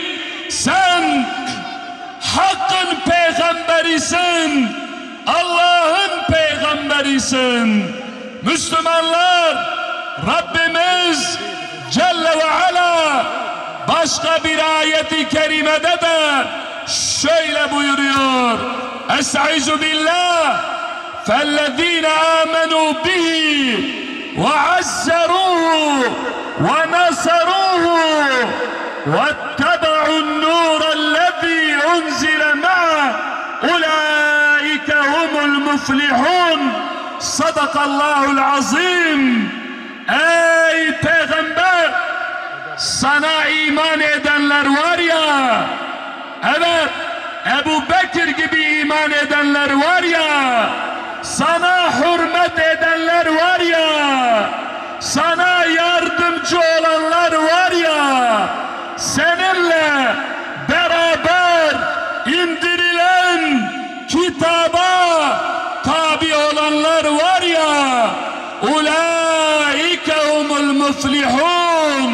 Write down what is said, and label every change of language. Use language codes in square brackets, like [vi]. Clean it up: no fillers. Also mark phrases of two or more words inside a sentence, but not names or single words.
[tr] Sen hakkın peygamberisin. Allah'ın peygamberisin. Müslümanlar, Rabbimiz [ar] جل وعلا [tr] başka bir ayeti kerimede de şöyle buyuruyor: [ar] أستعيذ بالله فَالَّذ۪ينَ آمَنُوا بِهِ وَعَزَّرُوهُ وَنَصَرُوهُ وَاتَّبَعُوا النُّورَ الَّذ۪ي أُنْزِلَ مَعَهُ أُولَٰئِكَ هُمُ الْمُفْلِحُونَ. صدق الله العظيم. [tr] Ey Peygamber, sana iman edenler var ya, evet, Ebu Bekir gibi iman edenler var ya, sana hürmet edenler var ya, sana yardımcı olanlar var ya, seninle beraber indirilen kitaba tabi olanlar var ya, [ar] أولئك هم المفلحون.